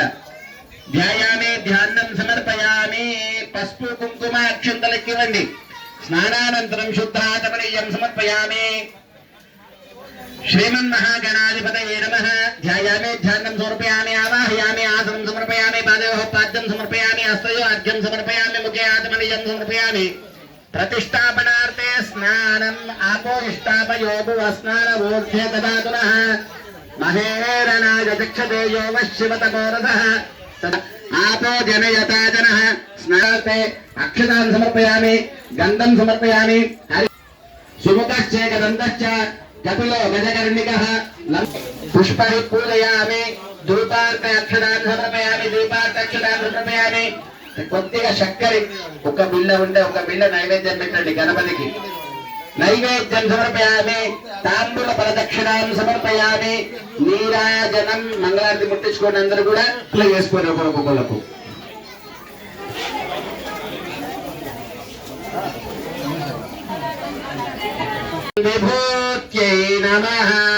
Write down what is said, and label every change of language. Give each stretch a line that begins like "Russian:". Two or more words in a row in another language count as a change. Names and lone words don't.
Sanskrit: ధ్యాయామి ధ్యానం సమర్పయామి.
Telugu: పసుపు కుంకుమ అక్షంతలకి ఇవ్వండి.
Sanskrit: స్నానానంతరం శుద్ధాచమనీయం సమర్పయామి. శ్రీమన్మహాగణాధిపతయే నమః. ధ్యాయామి ధ్యానం సమర్పయామి. ఆవాహయామి ఆసనం సమర్పయామి. పాదయోః పాద్యం సమర్పయామి. హస్తయో అర్ఘ్యం సమర్పయామి. ముఖే ఆచమనీయం సమర్పయామి. प्रतिष्ठापनार्थे स्नानम् आपोष्टापयो भुवस्नानमूर्ध्य ददातुनः महेरणाय चक्षते यो वश्यवतमोरथः आपो जनयता जनः स्नानार्थे अक्षतान् समर्पयामि गन्धं समर्पयामि सुमुखश्चेकदन्तश्च कपिलो गजकर्णिकः पुष्पैः पूजयामि धूपार्थे अक्षतान् समर्पयामि दीपार्थे अक्षतान् समर्पयामि
Telugu: కొద్దిగా చక్కెర ఒక బిళ్ళ ఉంటే ఒక బిళ్ళ నైవేద్యం పెట్టండి గణపతికి.
Sanskrit: నైవేద్యం సమర్పయామి. తాంబూల ప్రదక్షిణాం సమర్పయామి.
Telugu: నీరాజనం మంగళారతి ముట్టించుకోండి. అందరూ కూడా ఇట్లా చేసుకోండి ఒక్కొక్కలకు.
Sanskrit: విభూత్యై నమః.